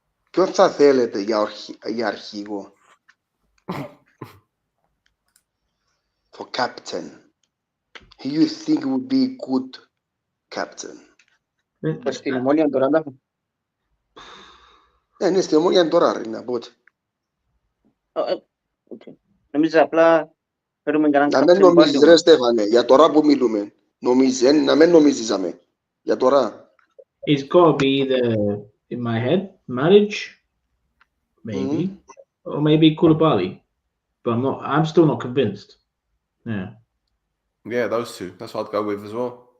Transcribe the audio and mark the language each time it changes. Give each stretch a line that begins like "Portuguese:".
Greek: Ποιον θα θέλετε για αρχηγό?
English: For captain. Who you think would be a good captain?
Greek: Στην Ομόνια τώρα τα έχω. Ναι, στην Ομόνια τώρα ρε, να πω. Νομίζω απλά φέρουμε κανέναν να μην νομίζεις ρε Στέφανε, για τώρα που μιλούμε. Να μην νομίζεις για τώρα.
English: It's got to be either, in my head, Maric, maybe, or maybe Koulibaly. But I'm still not convinced. Yeah. Yeah, those two. That's what I'd go with as well.